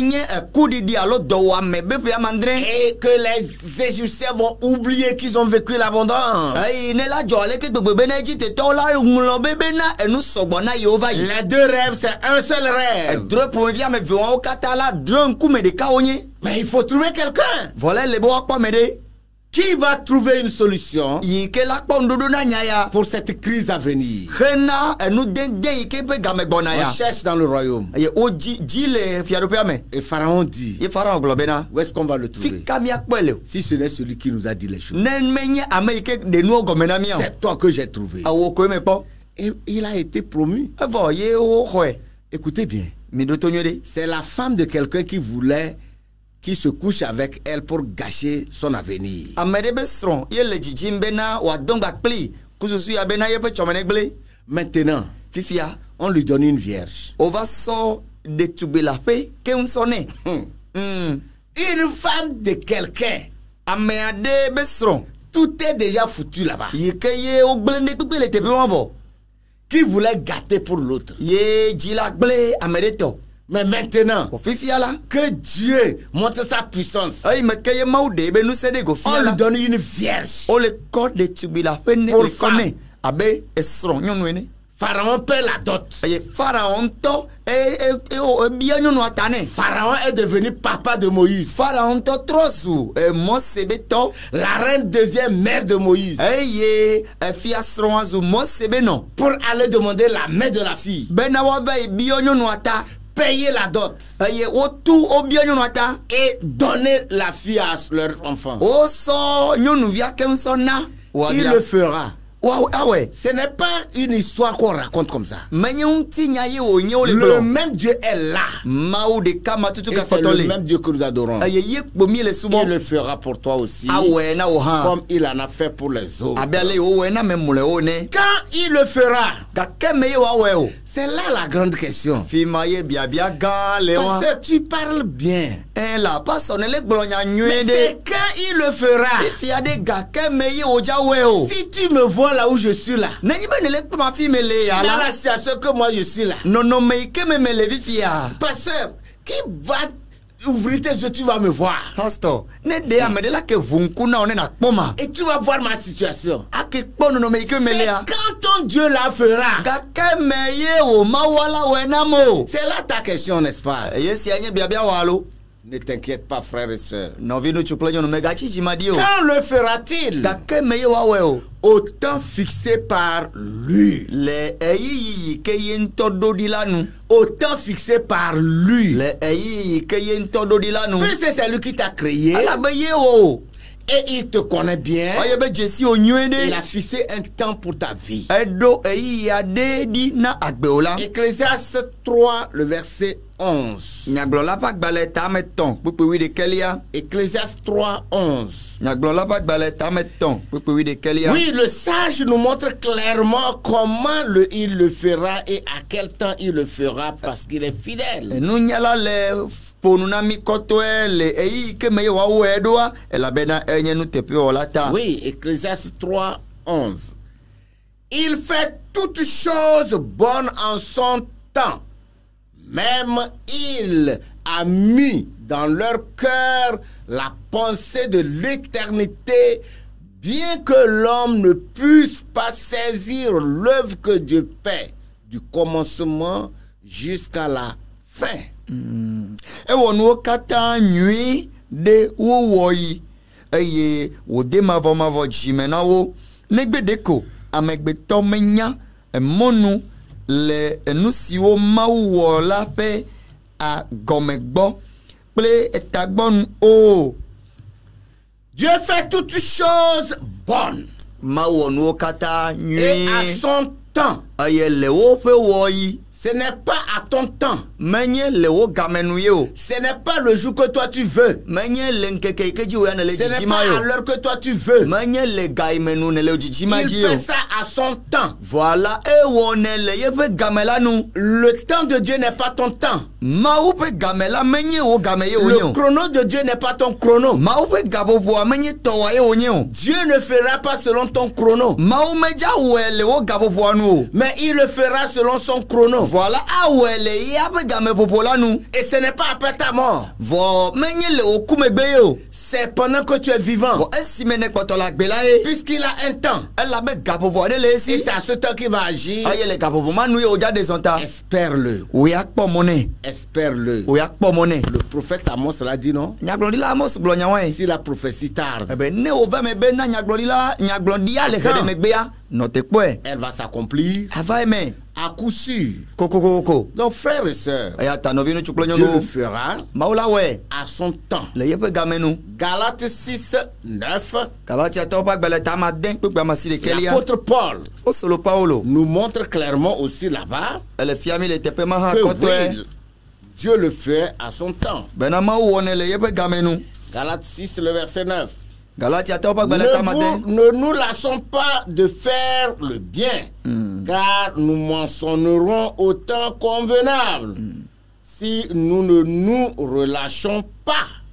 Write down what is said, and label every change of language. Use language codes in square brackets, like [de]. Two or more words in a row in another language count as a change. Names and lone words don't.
[fr] Et que les Égyptiens vont oublier qu'ils ont vécu l'abondance. Les 2 rêves, c'est un seul rêve. Mais il faut trouver quelqu'un qui va trouver une solution [ee] yi ke la kpɔ ŋuɖoɖo na nya ya [fr] pour cette crise à venir. [ee] hena enu dende yi ke ƒe game gbɔna [fr] On [ee] ya [fr] cherche dans le royaume. [ee] eye wo dzi le fiaɖoƒea me [fr] Et Pharaon dit, [ee] ye Pharaon gblɔ bena [fr] où est-ce qu'on va le trouver? [ee] fi ka miakpɔe le o [fr] Si ce n'est celui qui nous a dit les choses. [ee] ne menye ame yi ke ɖe nuwo gɔme na mía o [fr] C'est toi que j'ai trouvé. [ee] awo koe me kpɔ [fr] Et il a été promu. [ee] evɔ ye wo xɔe [fr] Écoutez bien. [ee] mi ɖo to nyuie ɖe [fr] C'est la femme de quelqu'un qui se couche avec elle pour gâcher son avenir. [ee] ame ɖe be srɔ̃ ye le dzidzim bena wòadɔ ŋgba kpli kususu ya bena yeƒe tsɔmene gblẽ [fr] Maintenant, [ee] fifia [fr] on lui donne une vierge. [ee] o va sɔ ɖetugbe la ƒe keŋ sɔ nɛ [fr] Une femme de quelqu'un. [ee] ame aɖe be srɔ̃ [fr] Tout est déjà foutu là-bas. [ee] yi ke ye wogblẽ ɖe kpekpe le teƒe ma vɔ [fr] Qui voulait gâter pour l'autre. [ee] ye dzi la gblẽ ame ɖe tɔ [fr] Mais maintenant, [ee] o fifia la [fr] que Dieu montre sa puissance, [ee] eyi me ke ye mawu ɖe be nusẽ ɖe go [fr] on [ee] fia [fr] lui [ee] la [fr] donne une vierge. [ee] o le kɔ ɖetugbe la ƒe ne [fr] Pour [ee] le kɔ [fr] femme. [ee] nɛ abe esrɔ̃ nyɔnu ene [fr] Pharaon paie la dot. [ee] eye Pharaon ŋutɔ ebia nyɔnua ta nɛ [fr] Pharaon est devenu papa de Moïse. [ee] Pharaon ŋutɔ trɔ zu Mose be tɔ [fr] La reine devient mère de Moïse. [ee] eye fiasrɔ̃a zu Mose be nɔ [fr] Pour aller demander la main de la fille. [ee] bena woava yi bia nyɔnua ta [fr] Payer la dot. [ee] eye wotu wobia nyɔnua ta [fr] Et donner la fille à leur enfant. [ee] wosɔ nyɔnuvia keŋ sɔ na [fr] Il [ee] woavia [fr] le fera. [ee] awɛ [fr] Ce n'est pas une histoire qu'on raconte comme ça. [ee] menye ŋutinya ye wònye wo le [fr] Le [ee] gblɔ [fr] même Dieu est là. [ee] mawu ɖeka matutu [fr] Et c'est [ee] kakɔtɔ [fr] le le même Dieu que nous adorons. [ee] eye ye kpo mi le [fr] Il [ee] subɔ [fr] le fera pour toi aussi. [ee] awɔe na wò hã [fr] Comme il en a fait pour les autres. [ee] abe ale yi wowɔe na me mlɔewo ne [fr] Quand il le fera, [ee] gake me ye woawɔe o [fr] c'est là la grande question. [ee] fi ma ye biabia gã le wa [fr] Parce que tu parles bien. [ee] la pasɔ ne le gblɔ nya nyuie [fr] Mais [ee] ɖe [fr] c'est quand il le fera. [ee] fia ɖe gake me ye wòdza wɔe o [fr] Si tu me vois là où je suis là, [ee] nenyi be ne le kpɔm afi me le ya [fr] dans la la situation que moi je suis là, [ee] nɔnɔme yi ke me le fifia [fr] pasteur, qui va ouvrir tes yeux, tu vas me voir. [ee] pastor ne ɖe ame ɖe la ke ʋu ŋku na wo ne nakpɔ ma [fr] Et tu vas voir ma situation. [ee] ake kpɔ nɔnɔme yi ke me le [fr] C'est [ee] ya [fr] quand ton Dieu la fera. [ee] gake me ye wò mawua la wɔe nam o [fr] C'est là ta question, n'est-ce pas? [ee] ye sia nye biabia wɔ alo [fr] Ne t'inquiète pas, frère et sœur. [ee] nɔvi nutsu kple nyɔnu megatsi dzi ma ɖi o [fr] Quand le fera-t-il? [ee] gake me ye woawɔe o [fr] Au temps fixé par lui. [ee] le eyiyi yi ke ye ŋutɔ ɖo ɖi la nu [fr] Au temps fixé par lui. [ee] le eyiyi yi ke ye ŋutɔ ɖo ɖi la nu [fr] Puisque c'est lui qui t'a créé [ee] alabe ye wò [fr] et il te connaît bien, [ee] ɔye be dzesi wo nyuie [fr] il [ee] ɖe [fr] a fixé un temps pour ta vie. [ee] eɖo eyiyi aɖe ɖi na agbewo la [fr] Ecclésiaste 3, le verset 11. [ee] nyagblɔla ƒe agbalẽ tame tɔn kpekpe wi ɖekelia [fr] Ecclésiaste 3, 11. [ee] nyagblɔla ƒe agbalẽ tame tɔn kpekpe wi ɖekelia [fr] Oui, le sage nous montre clairement comment il le fera et à quel temps il le fera parce qu'il est fidèle. [ee] nunyala le ƒonu na mi kɔtɔe le eyiyi ke me ye woawɔe ɖoa elabena enye nuteƒewɔla ta [fr] Oui, Ecclésiaste 3, 11. Il fait toutes choses bonnes en son temps. Même il a mis dans leur cœur la pensée de l'éternité, bien que l'homme ne puisse pas saisir l'œuvre que Dieu fait du commencement jusqu'à la fin. [ee] ewɔ nuwo katã nyui ɖe wowɔ yi eye wòde mavɔmavɔ dzime na wo negbe ɖeko amegbetɔ menya emɔnu le enu siwo mawu wɔ la ƒe agɔme gbɔ kple etagbɔnu o [fr] Dieu fait toutes choses bonnes [ee] mawu wɔ nuwo katã [fr] et à [ee] nyui [fr] son temps. [ee] eye le woƒe wɔyi [fr] Ce n'est pas à ton temps. [ee] menye le wo gamenu ye o [fr] Ce n'est pas le jour que toi tu veux. [ee] menye le ŋkeke yi ke dzi wòya ne le [fr] Ce n'est [ee] dzidzima [fr] pas [ee] ye [fr] à [ee] o [fr] l'heure que toi tu veux. [ee] menye le ga yi me nu ne le dzidzima [fr] Il [ee] dzi o [fr] fait ça à son temps. [ee] voilà ewɔ ne le yeƒe game la nu [fr] Le temps de Dieu n'est pas ton temps. [ee] mawu ƒe game la menye wo game ye wònye [fr] Le [ee] o [fr] chrono de Dieu n'est pas ton chrono. [ee] mawu ƒe gaƒoƒoa menye tɔwoa ye wònye o [fr] Dieu ne fera pas selon ton chrono, [ee] mawu medza wɔe le wo gaƒoƒoa nu o [fr] mais il le fera selon son chrono. [ee] voilà awɔe le ya ƒe gameƒoƒo la nu [fr] Et ce n'est pas après ta mort. [ee] vɔ menye le wò ku megbe ye o [fr] c'est pendant que tu es vivant. Bon, [ee] esi mene kpɔtɔ la gbe la ye. [fr] Puisqu'il a un temps. [ee] Elabe gaƒoƒo aɖe le [fr] Et [ee] esi. [fr] c'est à ce temps qu'il va agir. [ee] Eye le gaƒoƒo ma nu ye wòdza de zɔn ta. [fr] Espère-le. [ee] O ya kpɔ mɔ nɛ. [fr] Espère-le. [ee] O ya kpɔ mɔ nɛ. [fr] Le prophète Amos l'a dit, non? [ee] Nyagblɔɖila Amos gblɔ nya wɔe. [fr] Si la prophétie tarde, [ee] Ebe ne wo va me be na nyagblɔɖia le xe ɖe megbea nɔ te kpɔe. [fr] elle va s'accomplir [ee] Ava eme. [fr] à coup sûr. [ee] Kokokoko. [fr] Donc, frères et sœurs, [ee] Eya ta nɔvi ŋutsu kple [fr] Dieu le [ee] nyɔnuwo. [fr] fera [ee] Mawu la wɔe [fr] à son temps. [ee] le yeƒe game nu. [fr] Galates 6, 9, [ee] Galatiatɔwo ƒe agbalẽ ta ama de kpekpe ama si ɖekelia. [fr] l'apôtre Paul [ee] O solo Paulo. [fr] nous montre clairement aussi là-bas [ee] Ele fia mi le teƒe ma hã [fr] que [ee] kɔtɔe. [fr] oui, Dieu le fait à son temps. [ee] Bena Mawu wɔnɛ le yeƒe game nu. [fr] Galates 6, le verset 9. [ee] Galatiatɔwo ƒe agbalẽ ta ama de. [fr] Ne nous lassons pas de faire le bien, car nous mentionnerons au temps convenable si nous ne nous relâchons pas.